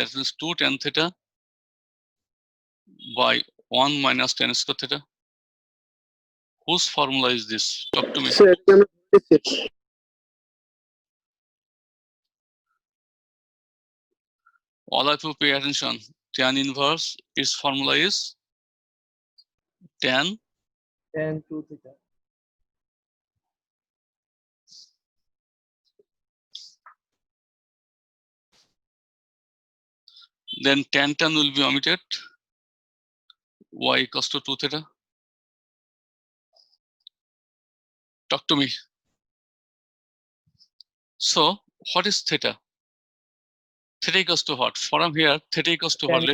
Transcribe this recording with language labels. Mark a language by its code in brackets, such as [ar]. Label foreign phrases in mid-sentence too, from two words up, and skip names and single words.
[en] That means 2 tan theta by 1 minus tan square theta. Whose formula is this? Talk to me. Sir, All of you pay attention. Tan inverse, its formula is tan. Tan 2 theta. Then tan will be omitted. Y equals to 2 theta. Talk to me. So what is theta? Theta equals to what? From here, theta equals to what?